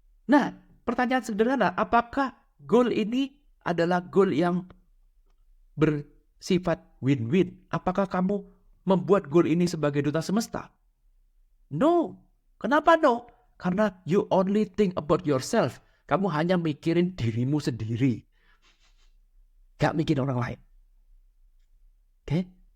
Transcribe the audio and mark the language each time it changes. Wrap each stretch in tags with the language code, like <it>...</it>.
<id>Nah, pertanyaan sederhana, apakah goal ini adalah goal yang bersifat win-win? Apakah kamu membuat goal ini sebagai duta semesta? No. Kenapa no?</id> <en>Karena you only think about yourself.</en> <id>Kamu hanya mikirin dirimu sendiri. Gak mikirin orang lain. Oke?</id>